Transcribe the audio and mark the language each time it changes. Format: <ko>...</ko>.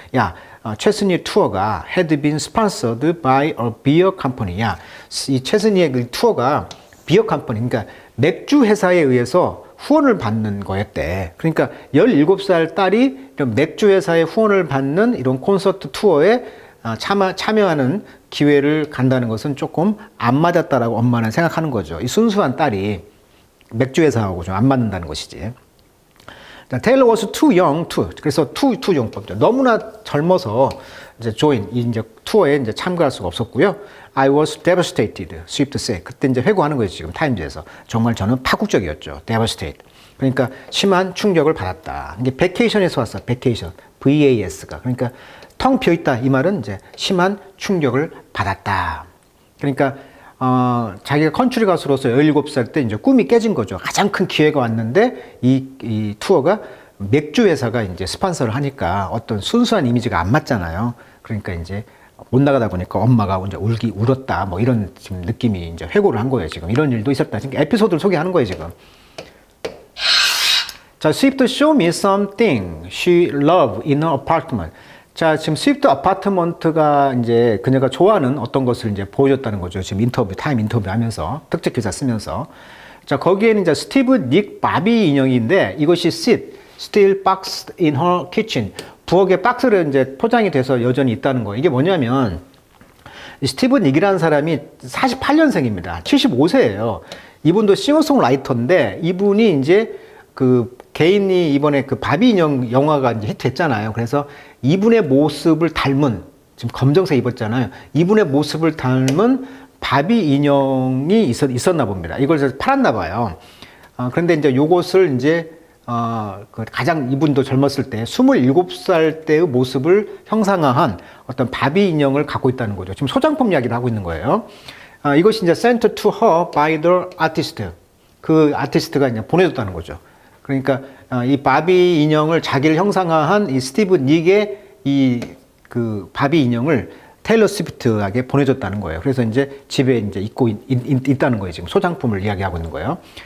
<ko>야, 최순희 투어가</ko> <en>had been sponsored by a beer company.</en> <ko>야, 이 최순희의 그 투어가 비어 컴퍼니, 그러니까 맥주 회사에 의해서 후원을 받는 거였대. 그러니까 17살 딸이 이런 맥주 회사의 후원을 받는 이런 콘서트 투어에 참여하는 기회를 간다는 것은 조금 안 맞았다라고 엄마는 생각하는 거죠. 이 순수한 딸이 맥주 회사하고 좀 안 맞는다는 것이지.</ko> <en>Taylor was too young to.</en> <ko>그래서</ko> <en>too young</en> <ko>법죠. 너무나 젊어서 이제 join 이 이제 투어에 이제 참가할 수가 없었고요.</ko> <en>I was devastated. Swift say.</en> <ko>그때 이제 회고하는 거예요, 지금 타임즈에서. 정말 저는 파국적이었죠.</ko> <en>devastate.</en> <ko>그러니까 심한 충격을 받았다. 이게 vacation에서 왔어. vacation. VAS가. 그러니까 텅 비어 있다. 이 말은 이제 심한 충격을 받았다. 그러니까 자기가 컨트리 가수로서 17살 때 이제 꿈이 깨진 거죠. 가장 큰 기회가 왔는데 이 투어가 맥주 회사가 이제 스폰서를 하니까 어떤 순수한 이미지가 안 맞잖아요. 그러니까 이제 못 나가다 보니까 엄마가 이제 울었다. 뭐 이런 지금 느낌이 이제 회고를 한 거예요. 지금 이런 일도 있었다. 지금 에피소드를 소개하는 거예요. 지금.</ko> <en>자, Swift show me something she loved in her apartment.</en> <ko>자, 지금 스위프트 아파트먼트가 이제 그녀가 좋아하는 어떤 것을 이제 보여줬다는 거죠. 지금 타임 인터뷰 하면서, 특집 기사 쓰면서. 자, 거기에는 이제 스티브 닉 바비 인형인데 이것이</ko> <en>still boxed in her kitchen.</en> <ko>부엌에 박스로 이제 포장이 돼서 여전히 있다는 거예요. 이게 뭐냐면, 스티브 닉이라는 사람이 48년생입니다. 75세예요. 이분도 싱어송라이터인데 이분이 이제 그 개인이 이번에 그 바비 인형 영화가 이제 히트했잖아요. 그래서 이분의 모습을 닮은, 지금 검정색 입었잖아요. 이분의 모습을 닮은 바비 인형이 있었나 봅니다. 이걸 팔았나 봐요. 그런데 이제 요것을 이제 그 가장 이분도 젊었을 때 27살 때의 모습을 형상화한 어떤 바비 인형을 갖고 있다는 거죠. 지금 소장품 이야기를 하고 있는 거예요. 이것이 이제</ko> <en>sent to her by the artist.</en> <ko>그 아티스트가 이제 보내줬다는 거죠. 그러니까 이 바비 인형을 자기를 형상화한 이 스티브 닉의 이 그 바비 인형을 테일러 스위프트에게 보내줬다는 거예요. 그래서 이제 집에 이제 있다는 거예요. 지금 소장품을 이야기하고 있는 거예요.</ko>